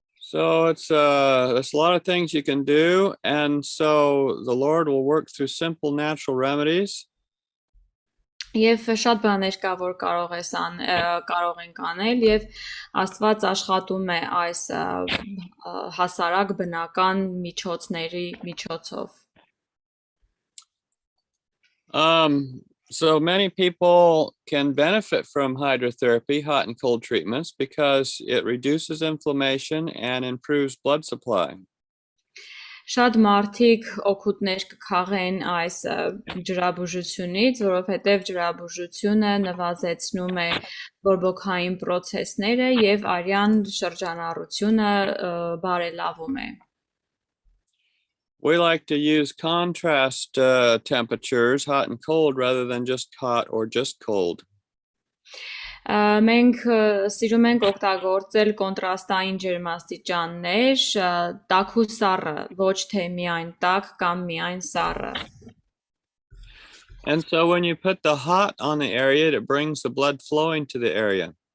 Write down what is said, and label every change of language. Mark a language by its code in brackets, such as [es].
[en] So there's a lot of things you can do, and so the Lord will work through simple natural remedies. [hy] Եվ շատ բաներ կա, որ կարող ենք անել եւ Աստված աշխատում է այս հասարակ բնական միջոցների միջոցով։ [en] So many people can benefit from hydrotherapy, hot and cold treatments, because it reduces inflammation and improves blood supply. [hy] Շատ մարդիկ օգուտներ կքաղեն այս ջրաբուժությունից, որովհետև ջրաբուժությունը նվազեցնում է բորբոքային process-ները եւ արյան շրջանառությունը բարելավում է։ [en] We like to use contrast temperatures, hot and cold, rather than just hot or just cold. [hy] Մենք սիրում ենք օգտագործել կոնտրաստային ջերմաստիճաններ, տաք ու սառը, ոչ թե միայն տաք կամ միայն սառը։ [en] And so when you put the hot on the area, it brings the blood flowing to the area.